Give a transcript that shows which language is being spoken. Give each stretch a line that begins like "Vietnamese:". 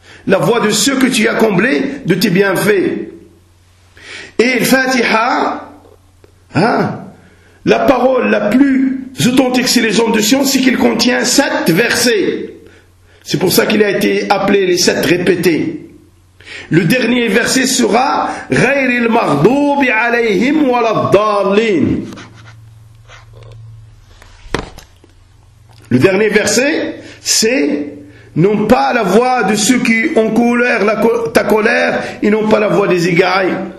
French: La voie de ceux que tu as comblés de tes bienfaits. Et le Fatiha, la parole la plus authentique, c'est les ondes de science, c'est qu'il contient 7 versets. C'est pour ça qu'il a été appelé les 7 répétés. Le dernier verset sera
Arabic: غير المغضوب عليهم ولا الضالين.
French: Le dernier verset, c'est non pas la voix de ceux qui ont colère, ta colère, et non pas la voix des égarés.